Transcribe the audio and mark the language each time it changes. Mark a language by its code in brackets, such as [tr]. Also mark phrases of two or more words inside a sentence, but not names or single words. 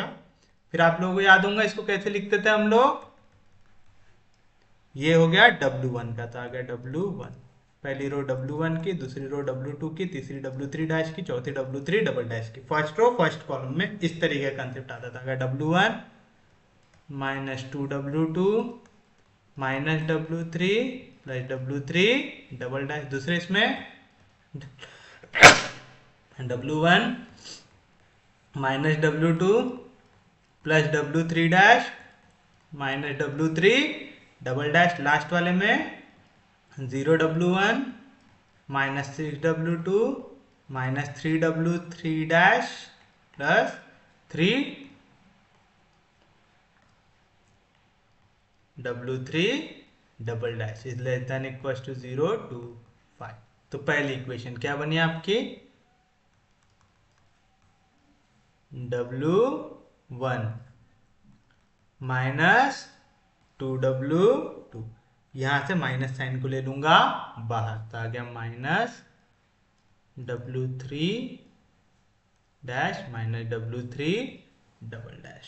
[hi] फिर आप लोगों को याद होगा इसको कैसे लिखते थे हम लोग, ये हो गया w1 का, तो आ गया w1, पहली रो w1 की, दूसरी रो w2 की, तीसरी w3 डैश की, चौथी w3 [en] double dash [hi] की, [en] first row first column [hi] में इस तरीके का कंसेप्ट आता था, w1 -2w2 -w3 प्लस w3 [en] double dash, [hi] दूसरे इसमें w1 -w2 प्लस w3 डैश -w3 [en] double dash, [hi] लास्ट वाले में 0w1 -6w2 [en] -3w3 dash plus 3w3 double dash is less than equal to 0 to 5। [hi] तो पहली इक्वेशन क्या बनी आपकी, w1 -2w2 यहां से [en] minus sign [hi] को ले लूंगा बाहर, तो आ गया [en] minus W3 dash minus W3 double dash.